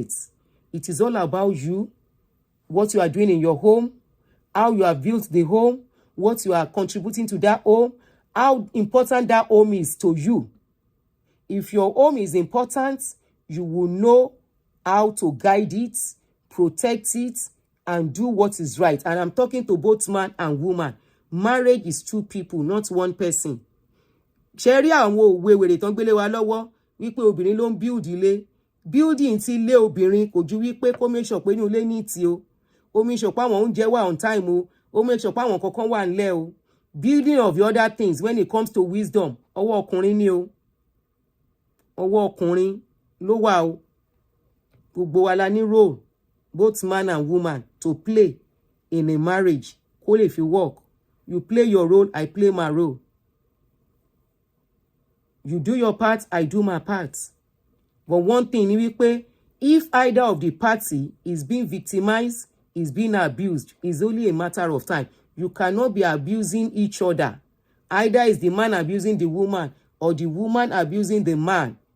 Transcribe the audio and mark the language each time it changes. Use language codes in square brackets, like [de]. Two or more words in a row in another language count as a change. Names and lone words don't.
[en] It is all about you, what you are doing in your home, how you have built the home, what you are contributing to that home, how important that home is to you. If your home is important, you will know how to guide it, protect it, and do what is right. And I'm talking to both man and woman. Marriage is two people, not one person. [yo] Ṣẹ́rí àwọn òwe wèrè tán gbélé wa lọ́wọ́ wípé obìnrin ló ń build ilé. Building ti ilé obìnrin kò ju wípé kó [en] make sure [yo] pé ní ilé ní ti o. Ó [en] make sure [yo] pé àwọn oúnjẹ wà [en] on time [yo] o. Ó [en] make sure [yo] pé àwọn kankan wà ńlẹ̀ o. [en] Building of the other things when it comes to wisdom, [yo] ọwọ́ ọkùnrin ni o. Ọwọ́ ọkùnrin ló wà o. Gbogbo wa la ní role, [en] both man and woman, to play in a marriage. [yo] Kó lè fi work. [en] You play your role, I play my role. You do your part, I do my part. But one thing, if either of the party is being victimized, is being abused, it's only a matter of time. You cannot be abusing each other. Either is the man abusing the woman or the woman abusing the man.